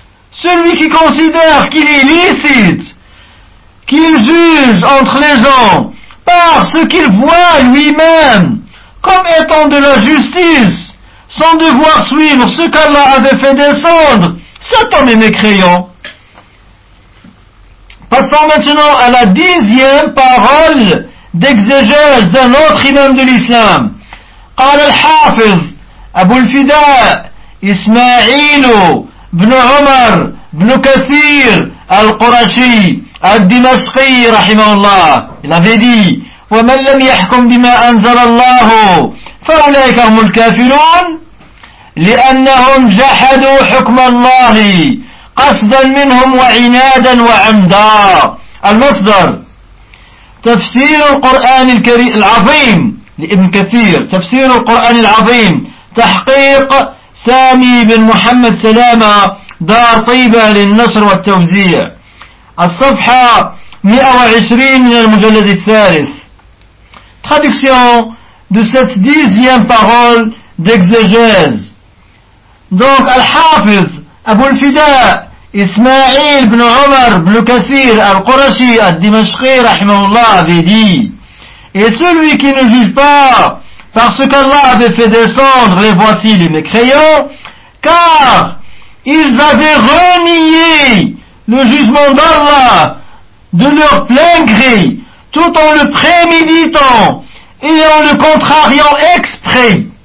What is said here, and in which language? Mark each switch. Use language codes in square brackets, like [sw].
[fr] Celui qui considère qu'il est licite, qu'il juge entre les gens par ce qu'il voit lui-même comme étant de la justice, sans devoir suivre ce qu'Allah avait fait descendre, cet homme est mécréant. Passons maintenant à la dixième parole d'exégèse d'un autre imam de l'islam. [ar] قال الحافظ أبو الفداء إسماعيل بن عمر بن كثير القرشي الدمشقي رحمه الله. [fr] Il avait dit, [ar] ومن لم يحكم بما أنزل الله فأولئك هم الكافرون لأنهم جحدوا حكم الله قصدا منهم وعنادا وعمدا. المصدر تفسير القرآن الكريم العظيم لابن كثير. تفسير القرآن العظيم تحقيق سامي بن محمد سلامة دار طيبة للنشر والتوزيع الصفحة 120 من المجلد الثالث. [fr] Traduction de cette dixième parole d'exégèse. Donc الحافظ أبو الفداء إسماعيل بن عمر بن كثير القرشي الدمشقي رحمه الله avait dit, et celui qui ne juge pas parce qu'Allah avait fait descendre, les voici les mécréants, car ils avaient renié le jugement d'Allah de leur plein gré, tout en le préméditant et en le contrariant exprès.